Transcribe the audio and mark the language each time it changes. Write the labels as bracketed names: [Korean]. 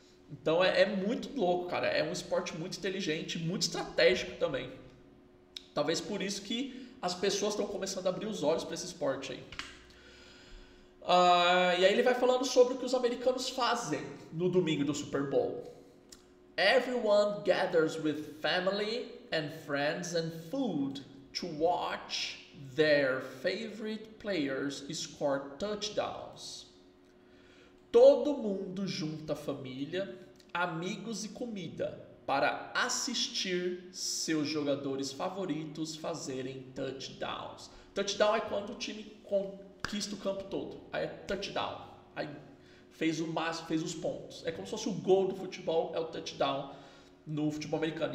[Portuguese] Então, é muito louco, cara. É um esporte muito inteligente, muito estratégico também. Talvez por isso que as pessoas estão começando a abrir os olhos para esse esporte aí. E aí ele vai falando sobre o que os americanos fazem no domingo do Super Bowl. [English] Everyone gathers with family and friends and food to watch their favorite players score touchdowns. [Portuguese] Todo mundo junta família, amigos e comida para assistir seus jogadores favoritos fazerem touchdowns. Touchdown é quando o time conquista o campo todo. Aí é touchdown. Aí fez os pontos. É como se fosse o gol do futebol, é o touchdown no futebol americano.